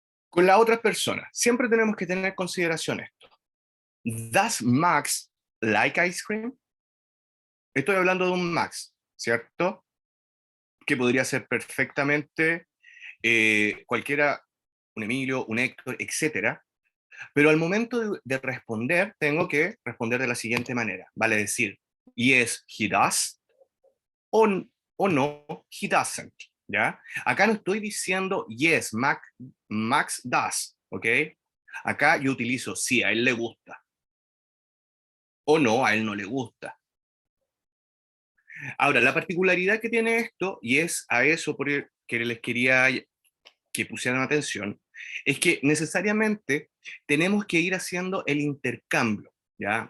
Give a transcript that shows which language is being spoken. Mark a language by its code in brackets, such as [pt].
[es] Con la otra persona, siempre tenemos que tener en consideración esto. [en] ¿Does Max like ice cream? [es] Estoy hablando de un Max, ¿cierto? Que podría ser perfectamente cualquiera, un Emilio, un Héctor, etcétera. Pero al momento de responder, tengo que responder de la siguiente manera. Vale decir, [en] yes, he does, o no, he doesn't. [es] ¿Ya? Acá no estoy diciendo [en] yes, Max does, [es] ¿ok? Acá yo utilizo sí, a él le gusta, o no, a él no le gusta. Ahora, la particularidad que tiene esto, y es a eso por el que les quería que pusieran atención, es que necesariamente tenemos que ir haciendo el intercambio, ¿ya?